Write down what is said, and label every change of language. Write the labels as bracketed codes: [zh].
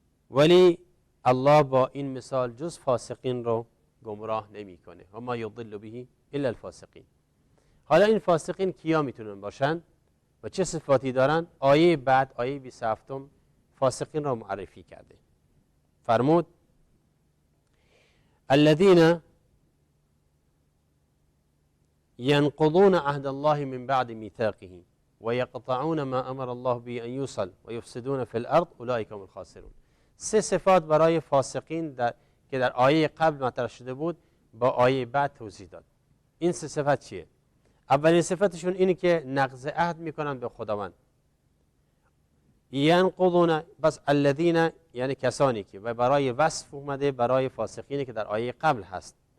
[fa] ولی الله با این مثال جز فاسقین رو گمراه نمیکنه. [ar] و ما یضل به الا الفاسقین. [fa] حالا این فاسقین کیا میتونن باشن و چه صفاتی دارن؟ آیه بعد، آیه 27 فاسقین را معرفی کرده. [ar] فرمود الذين ينقضون عهد الله من بعد ميثاقه ويقطعون ما امر الله به ان يوصل ويفسدون في الارض اولئك هم الخاسرون. [fa] سه صفات برای فاسقین که در آیه قبل مطرح شده بود با آیه بعد توضیح داد. این سه صفت چیه؟ اولین صفتشون اینه که نقض عهد میکنن به خداوند. ینقضون، بس الذین یعنی کسانی که و برای وصف اومده برای فاسقینی که در آیه قبل هست.